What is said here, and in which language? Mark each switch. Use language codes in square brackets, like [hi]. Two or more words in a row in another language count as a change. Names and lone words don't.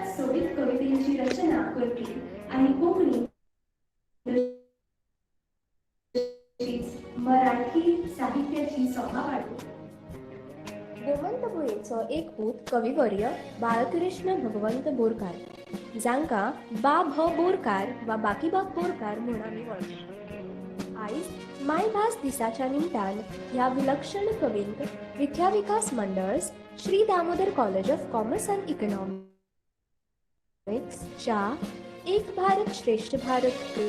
[kok] सोबीत कवितेची रचना करपी आणि कोकणी मराठी साहित्याची सोमा वाढू. गोमंतभुयेचो एक पूत कविवर्य बाळकृष्ण भगवंत बोरकार, जांकां बा भ बोरकार वा बाकीबाब बोरकार म्हूण आमी वळखतात. आयज मायभास दिसाच्या निमतान ह्या विलक्षण कवींक विद्याविकास मंडळस श्री दामोदर कॉलेज ऑफ कॉमर्स अँड इकॉनॉमिक्स च्या एक भारत श्रेष्ठ भारत